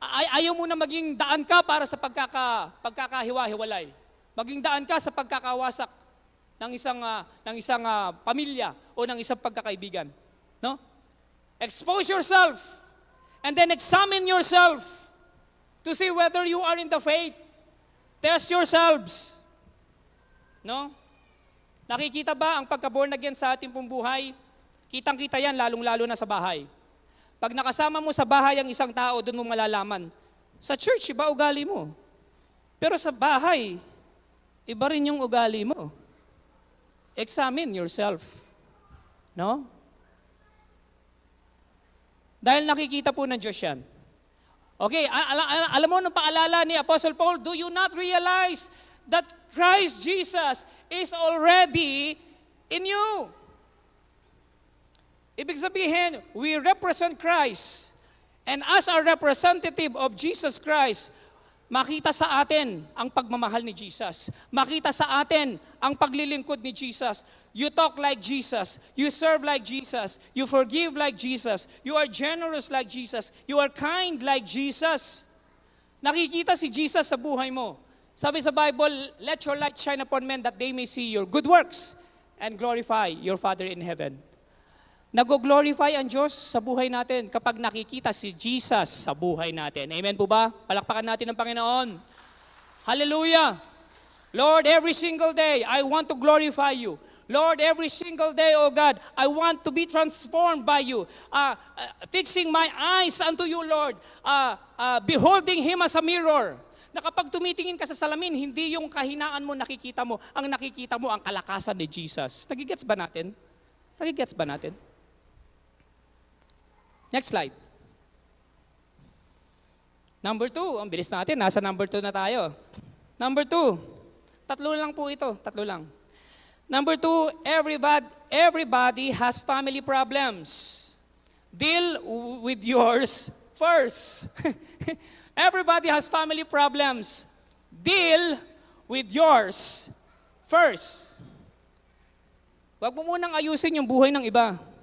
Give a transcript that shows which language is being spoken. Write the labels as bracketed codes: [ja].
[tl] Ayaw mo na maging daan ka para sa pagkakahiwa-hiwalay. Maging daan ka sa pagkakawasak ng isang pamilya o ng isang pagkakaibigan. No? [en] Expose yourself and then examine yourself to see whether you are in the faith. Test yourselves. No? [tl] Nakikita ba ang pagka-born again sa ating pong buhay? Kitang-kita yan, lalong-lalo na sa bahay. Pag nakasama mo sa bahay ang isang tao, doon mo malalaman. Sa church, iba ugali mo. Pero sa bahay, iba rin yung ugali mo. Examine yourself. No? Dahil nakikita po ng Diyos yan. [en] Okay, [tl] alam mo nung paalala ni Apostle Paul, [en] do you not realize that Christ Jesus is already in you? [tl] Ibig sabihin, [en] we represent Christ. And as a representative of Jesus Christ, [tl] makita sa atin ang pagmamahal ni Jesus. Makita sa atin ang paglilingkod ni Jesus. [en] You talk like Jesus. You serve like Jesus. You forgive like Jesus. You are generous like Jesus. You are kind like Jesus. [tl] Nakikita si Jesus sa buhay mo. Sabi sa Bible, [en] let your light shine upon men that they may see your good works and glorify your Father in heaven. [tl] Nag-glorify ang Diyos sa buhay natin kapag nakikita si Jesus sa buhay natin. Amen po ba? Palakpakan natin ang Panginoon. [en] Hallelujah! Lord, every single day, I want to glorify you. Lord, every single day, oh God, I want to be transformed by you. Fixing my eyes unto you, Lord. Beholding Him as a mirror. [tl] Na kapag tumitingin ka sa salamin, hindi yung kahinaan mo nakikita mo. Ang nakikita mo, ang kalakasan ni Jesus. Nagigets ba natin? Nagigets ba natin? [en] Next slide. [tl] Number 2, ang bilis natin, nasa number 2 na tayo. Number 2, tatlo lang po ito, tatlo lang. [en] Number 2, everybody has family problems. Deal with yours first. Everybody has family problems. Deal with yours first. [tl] Huwag mo munang ayusin yung buhay ng iba.